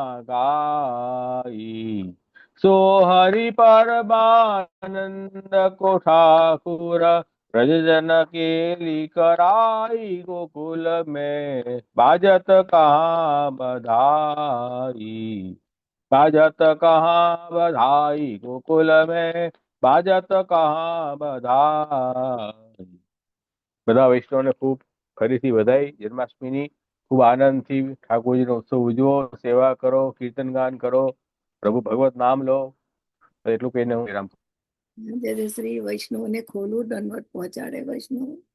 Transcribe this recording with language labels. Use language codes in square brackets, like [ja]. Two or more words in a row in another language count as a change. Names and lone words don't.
[bra] गाई, सो हरि परमानंद को ठाकुर, ब्रज जन केली कराई गोकुल में, बाजत कहाँ बधाई, बाजत कहाँ बधाई गोकुल में, बाजत कहाँ बधाई. [gu] બધા વૈષ્ણવને ખૂબ ફરીથી વધાઈ જન્માષ્ટમીની. ખૂબ આનંદથી ઠાકોરજીનો ઉત્સવ ઉજવો, સેવા કરો, કીર્તન ગાન કરો, પ્રભુ ભગવત નામ લો. એટલું કહીને હું વિરામ. જય શ્રી વૈષ્ણવને ખોલું દંડવત પહોંચાડે વૈષ્ણવ.